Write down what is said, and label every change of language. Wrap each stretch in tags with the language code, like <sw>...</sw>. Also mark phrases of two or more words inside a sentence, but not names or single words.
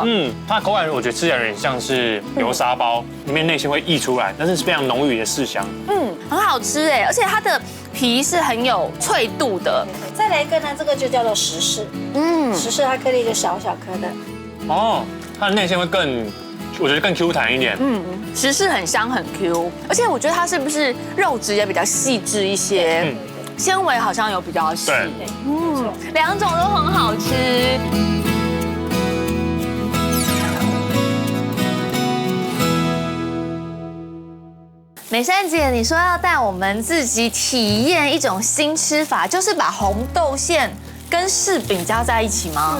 <zh>它的口感我覺得吃起來有點像是流沙包，裡面內餡會溢出來，但是非常濃郁的柿香。很好吃哎，而且它的皮是很有脆度的。再來一個呢，這個就叫做石柿，石柿它顆粒就小小顆的。哦，它的內餡會我覺得更 Q 彈一點。石柿很香很 Q， 而且我覺得它是不是肉質也比較細緻一些，纖維好像有比較細。兩種都很好吃。美珊姐，你说要帶我們自己體驗一種新吃法，就是把紅豆餡跟柿餅加在一起嗎？</zh>